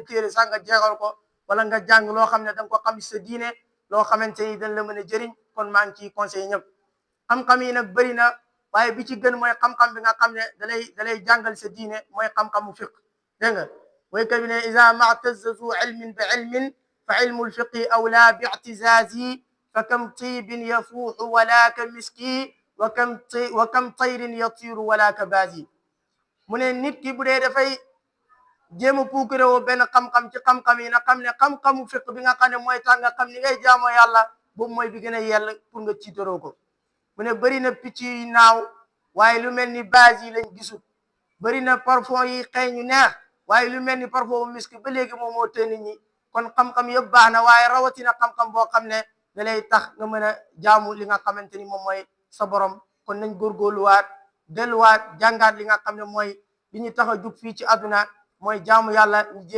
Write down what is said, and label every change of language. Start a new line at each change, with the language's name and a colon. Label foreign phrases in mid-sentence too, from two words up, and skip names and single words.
Wolof: téere sax nga jeexal ko wala nga jàng loo xam ne da nga ko xam sa diine loo xamante ni dañ la mën a jëriñ kon maa ngi ciy conseillé ñëpp xam-xam yi nag bëri na waaye bi ci gën mooy xam-xam bi nga xam ne dalay jàngal sa diine mooy xam-xamu fiq dégg nga waykat bi ne
Arabic: إذا ما اعتز ذو علم بعلم فعلم الفقه أولى باعتزاز فكم طيب يفوح ولا كمسك وكم طير يطير ولا كبازي
Wolof: mu ne nit ki bu dee dafay jéem a puukare woo benn xam-xam ci xam-xam yi na xam ne xam-xamu fiq bi nga xam ne mooy tax nga xam ni ngay jaamoo yàlla boobu mooy bi gën a yell pour nga ciitaroo ko mu ne bëri na picc yi naaw waaye lu mel ni base yi lañ gisul bëri na parfum yi xëy ñu neex waaye lu mel ni parfum miski ba léegi moom moo tee nit ñi kon xam-xam yëpp baax na waaye rawatina xam-xam boo xam ne da lay tax nga mën a jaamu li nga xamante ni moom mooy sa borom kon nañ góorgóorluwaat delluwaat jàngaat li nga xam ne mooy li ñu tax a jug fii ci àdduna mooy jaamu yàlla ñu jéem